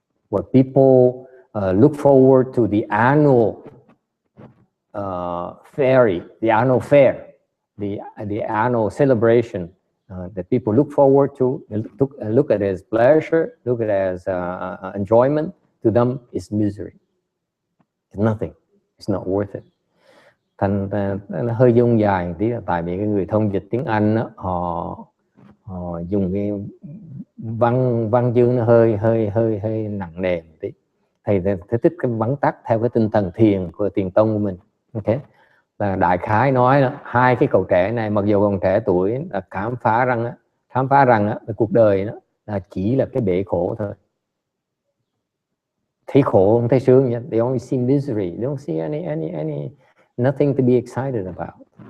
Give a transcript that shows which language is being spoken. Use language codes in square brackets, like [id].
[en] What people look forward to the annual fair, the annual celebration that people look forward to, look at it as pleasure, look at it as enjoyment. To them, it's misery. It's nothing. It's not worth it. [vi] Thành nó hơi dung dài tí là tại vì cái người thông dịch tiếng Anh đó, họ dùng cái văn chương nó hơi nặng nề một tí. Thầy thích cái vắn tắt theo cái tinh thần thiền của Thiền tông của mình. Okay, là đại khái nói là 2 cái cậu trẻ này mặc dù còn trẻ tuổi là khám phá rằng cuộc đời đó là chỉ là cái bể khổ thôi. Thấy khổ không thấy sướng nhá. [en] They only see misery. They don't see any nothing to be excited about.